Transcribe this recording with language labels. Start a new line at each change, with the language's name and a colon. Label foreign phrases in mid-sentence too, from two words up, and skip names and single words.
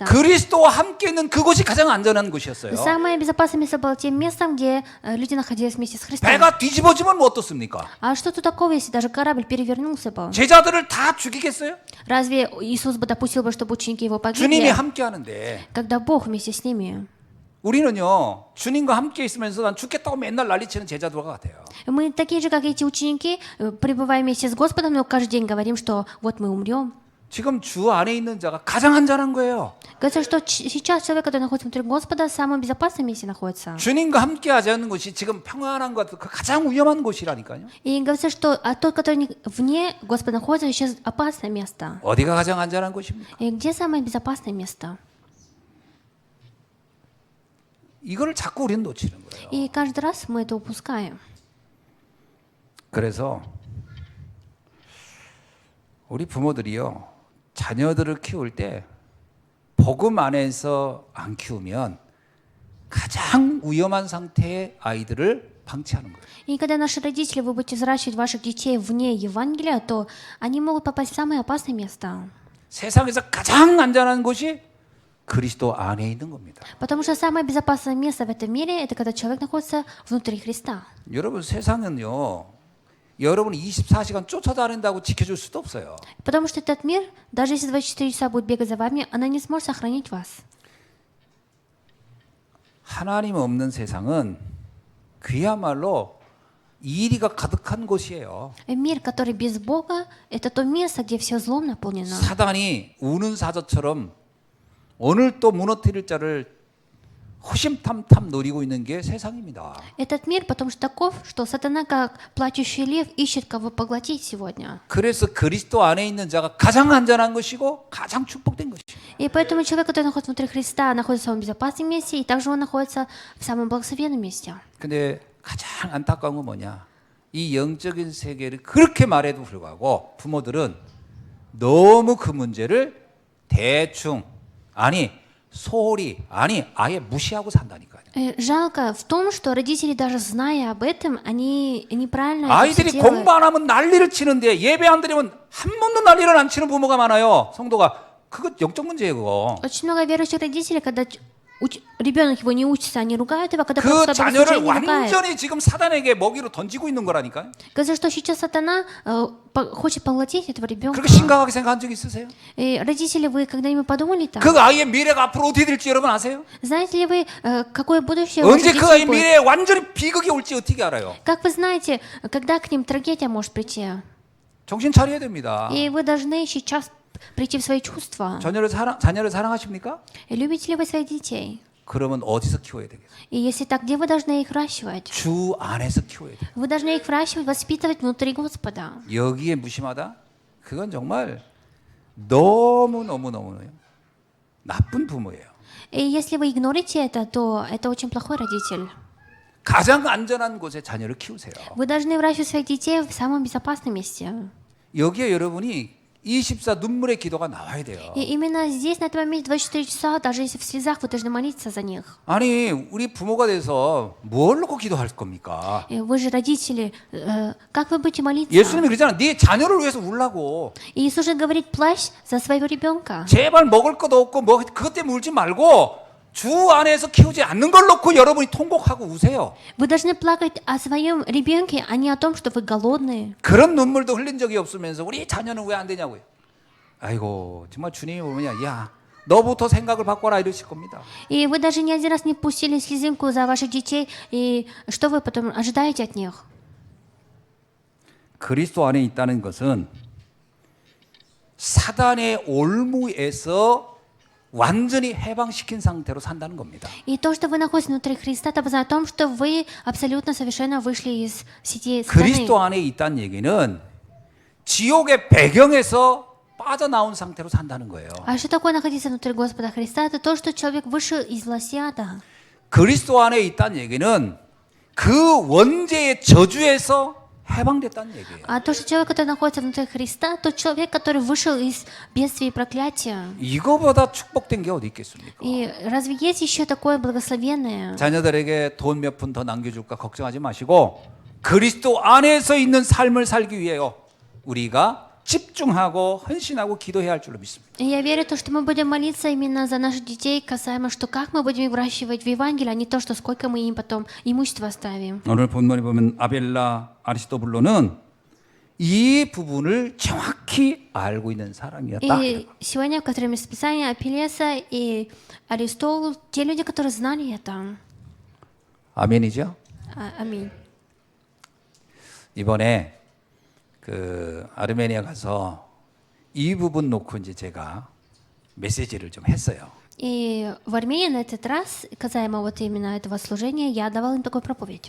Korean: 그리스도와 함께 있는 그곳이 가장 안전한 곳이었어요.
Russian: Самое безопасное место было тем местом, где люди находились вместе с Христом.
Korean: 배가 뒤집어지면 뭐 어떻습니까?
Russian: А что тут такого, если даже корабль перевернулся бы?
Korean: 제자들을 다 죽이겠어요?
Russian: Разве Иисус бы допустил бы, чтобы ученики его
Korean: 주님이
Russian: погибли,
Korean: 함께 하는데
Russian: когда Бог вместе с ними?
Korean: 우리는요 주님과 함께 있으면서 난 죽겠다고 맨날 난리치는 제자들과 같아요.
Russian: Мы такие же, как эти ученики, пребывая вместе с Господом, но каждый день говорим, что вот мы умрем.
Korean: 지금 주 안에 있는 자가 가장 안전한 거예요.
Russian: Говорится, что сейчас человек, который находится внутри Господа, в самом безопасном месте находится.
Korean: 주님과 함께 하지 않는 곳이 지금 평안한 것, 그 가장 위험한 곳이라니까요.
Russian: И говорится, что тот, который вне Господа находится, сейчас опасное место.
Korean: 어디가 가장 안전한 곳입니까?
Russian: И где самое безопасное место?
Korean: 이거를 자꾸 우리는 놓치는 거예요.
Russian: И каждый раз мы это упускаем.
Korean: 그래서 우리 부모들이요 자녀들을 키울 때 복음 안에서 안 키우면 가장 위험한 상태의 아이들을 방치하는 거예요.
Russian: И когда наши родители, вы будете взращивать ваших детей вне Евангелия, то они могут попасть в самое опасное место.
Korean: 세상에서 가장 안전한 곳이 그리스도 안에 있는 겁니다.
Russian: Потому что самое безопасное место в этом мире, это когда человек находится внутри Христа.
Korean: 여러분 세상은요. 여러분 24시간 쫓아다닌다고 지켜줄 수도 없어요.
Russian: Потому что этот мир, даже если 24 часа будет бегать за вами, она не сможет сохранить вас.
Korean: 하나님 없는 세상은 그야말로 이리가 가득한 곳이에요.
Russian: Мир, который без Бога, это то место, где все злом наполнено.
Korean: 사단이 우는 사자처럼 오늘 또 무너뜨릴 자를 호심탐탐 노리고 있는 게 세상입니다.
Russian: Этот мир, потому что таков, что сатана, как плачущий лев, ищет кого поглотить сегодня.
Korean: 그래서 그리스도 안에 있는 자가 가장 안전한 것이고 가장 축복된 것이에요.
Russian: И поэтому человек, который находится внутри Христа, находится в самом безопасном месте, и также он находится в самом благословенном месте.
Korean: 근데 가장 안타까운 건 뭐냐? 이 영적인 세계를 그렇게 말해도 불구하고 부모들은 너무 그 문제를 대충 소홀히 아예 무시하고 산다니까요.
Russian: Жалко в том, что родители, даже зная об этом, они неправильно это
Korean: 아이들이
Russian: всё делают.
Korean: 공부 안 하면 난리를 치는데 예배 안 드리면 한 번도 난리를 안 치는 부모가 많아요. 성도가. 그거 영적 문제예요, 그거.
Russian: Очень много верующих родителей, когда ребенок его не учится, они ругают его, когда
Korean: 그
Russian: просто
Korean: 자녀를
Russian: богослужение ругает.
Korean: 완전히 지금 사단에게 먹이로 던지고 있는 거라니까요.
Russian: Говорится, что сейчас сатана хочет поглотить этого ребенка.
Korean: 그렇게 심각하게 생각한 적 있으세요?
Russian: И родители, вы когда-нибудь подумали так?
Korean: 그 아이의 미래가 앞으로 어떻게 될지 여러분 아세요?
Russian: Знаете ли вы, какое будущее
Korean: 언제
Russian: ваших
Korean: 그 아이의
Russian: детей будет?
Korean: 미래에 완전히 비극이 올지 어떻게 알아요?
Russian: Как вы знаете, когда к ним трагедия может прийти?
Korean: 정신 차려야 됩니다.
Russian: И вы должны сейчас прийти в свои чувства.
Korean: 자녀를 사랑하십니까?
Russian: Любите ли вы своих детей?
Korean: 그러면 어디서 키워야 되겠어요?
Russian: И если так, где вы должны их выращивать?
Korean: 주 안에서 키워야 돼요.
Russian: Вы должны их выращивать, воспитывать внутри Господа.
Korean: 여기에 무심하다? 그건 정말 너무 나쁜 부모예요.
Russian: И если вы игнорите это, то это очень плохой родитель.
Korean: 가장 안전한 곳에 자녀를 키우세요.
Russian: Вы должны выращивать своих детей в самом безопасном месте.
Korean: 여기에 여러분이 24 눈물의 기도가 나와야 돼요.
Russian: И именно здесь, на этом моменте, 24 часа, даже если в слезах, вы должны молиться за них.
Korean: 아니 우리 부모가 돼서 뭘 놓고 기도할 겁니까?
Russian: И вы же родители, как вы будете молиться?
Korean: 예수님이 그러잖아. 네 자녀를 위해서 울라고.
Russian: И Иисус же говорит, плачь за своего ребенка.
Korean: 제발 먹을 것도 없고 뭐 그것 때문에 울지 말고 주 안에서 키우지 않는 걸 놓고 여러분이 통곡하고 우세요.
Russian: Вы должны плакать о своем ребенке, а не о том, что вы голодные.
Korean: 그런 눈물도 흘린 적이 없으면서 우리 자녀는 왜 안 되냐고요. 아이고 정말 주님이 보면 야 너부터 생각을 바꿔라 이러실 겁니다.
Russian: И вы даже ни один раз не пустили слезинку за ваших детей, и что вы потом ожидаете от них?
Korean: 그리스도 안에 있다는 것은 사단의 올무에서 완전히 해방시킨 상태로 산다는 겁니다.
Russian: И то, что вы находитесь внутри Христа, это о том, что вы абсолютно совершенно вышли из сети
Korean: 그리스도
Russian: сатаны.
Korean: 안에 있다는 얘기는 지옥의 배경에서 빠져나온 상태로 산다는 거예요.
Russian: А что такое находиться внутри Господа Христа? Это то, что человек вышел из власти-ада.
Korean: 그리스도 안에 있다는 얘기는 그 원죄의 저주에서 해방됐다는 얘기예요.
Russian: А то, что человек, который находится внутри Христа, тот человек, который вышел из бедствия и проклятия.
Korean: 이거보다 축복된 게 어디 있겠습니까?
Russian: И разве есть еще такое благословенное?
Korean: 자녀들에게 돈 몇 푼 더 남겨줄까 걱정하지 마시고 그리스도 안에서 있는 삶을 살기 위해요. 우리가 집중하고 헌신하고 기도해야 할 줄로 믿습니다.
Russian: И я верю, что мы будем молиться именно за наших детей, касаемо, что как мы будем их выращивать в Евангелии, а не то, что сколько мы им потом имущество оставим.
Korean: 오늘 본문에 보면 아벨라 아리스토블로는 이 부분을 정확히 알고 있는 사람이었다.
Russian: И сегодня, в котором есть Писание, Апеллеса и Аристотель, те люди, которые знали это.
Korean: 아멘이죠?
Russian: Аминь.
Korean: 이번에 그 아르메니아 가서 이 부분 놓고 이제 제가 메시지를 좀 했어요.
Russian: И в Армении на этот раз, касаемо вот именно этого служения, я давал им такую проповедь.